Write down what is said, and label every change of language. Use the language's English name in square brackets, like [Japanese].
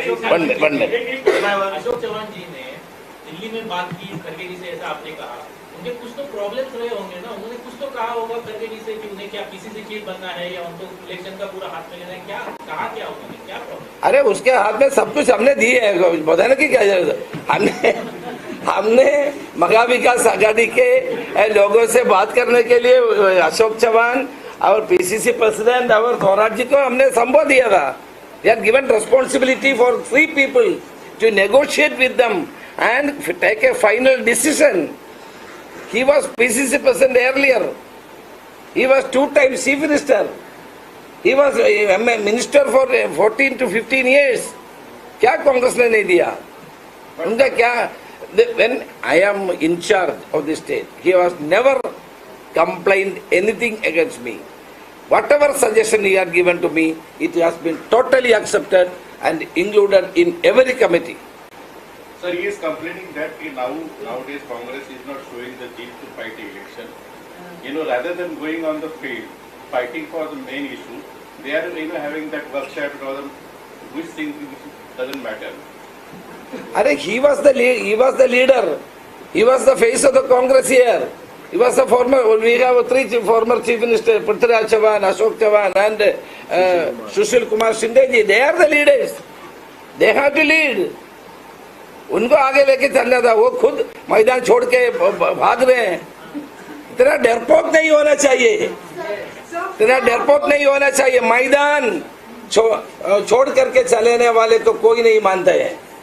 [Hindi] अशोक चौहान जी ने दिल्ली में बात की खड़गे जी से, ऐसा आपने कहा, उनके कुछ तो प्रॉब्लम्स रहे होंगे ना, उन्होंने कुछ तो कहा होगा खड़गे जी से कि उन्हें क्या पीसीसी चीफ बनना है या उनको इलेक्शन का पूरा हाथ में लेना है, क्या कहा, क्या उन्होंने, क्या प्रॉब्लम? अरे उसके हाथ में सब कुछ हमने दी है, बताने की क्या जरूरत है? हमने महा विकास आघाड़ी के लोगों से बात करने के लिए अशोक चौहान और पीसीसी प्रेसिडेंट और थोराट जी को हमने संबोध दिया था। [English] We are given responsibility for 3 people to negotiate with them and take a final decision. He was PCC president earlier. He was 2 times chief minister. He was a minister for 14 to 15 years. [Hindi] क्या कांग्रेस ने नहीं दिया उनका? क्या [English] when I am in charge of the state, he was never complained anything against me. Whatever suggestion he had given to me, it has been totally accepted and included in every committee. Sir, he is complaining that nowadays Congress is not showing the zeal to fight the election. Rather than going on the field, fighting for the main issue, they are having that workshop or which thing doesn't matter. He was the leader. He was the face of the Congress here. He was the we have 3 former chief ministers, Prithviraj Chauhan, Ashok Chauhan and Sushil Kumar Shinde ji. They are the leaders. They have to lead. [Hindi] उनको आगे लेके चलना था, वो खुद मैदान छोड़ के भाग रहे हैं। इतना डरपोक नहीं होना चाहिए, इतना डरपोक नहीं होना चाहिए। मैदान छोड़ करके चलने वाले तो कोई नहीं मानते हैं।